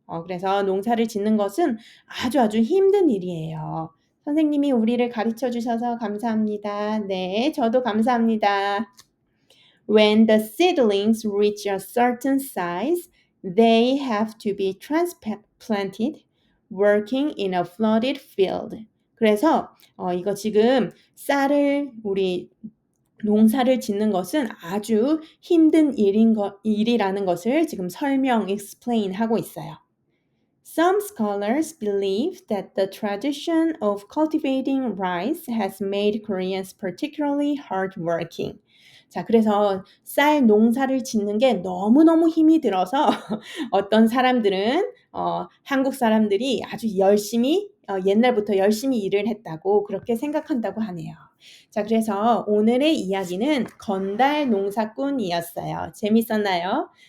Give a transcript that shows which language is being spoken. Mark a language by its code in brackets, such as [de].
[ko] 그래서 농사를 짓는 것은 아주 힘든 일이에요. 선생님이 우리를 가르쳐 주셔서 감사합니다. 네, 저도 감사합니다. [en] When the seedlings reach a certain size, they have to be transplanted, working in a flooded field. [ko] 그래서 이거 지금 우리 농사를 짓는 것은 아주 힘든 일이라는 것을 지금 explain 하고 있어요. [en] Some scholars believe that the tradition of cultivating rice has made Koreans particularly hardworking. [ko] 자, 그래서 쌀 농사를 짓는 게 너무너무 힘이 들어서 어떤 사람들은 한국 사람들이 아주 열심히 옛날부터 열심히 일을 했다고 그렇게 생각한다고 하네요. 자, 그래서 오늘의 이야기는 건달 농사꾼이었어요. 재밌었나요?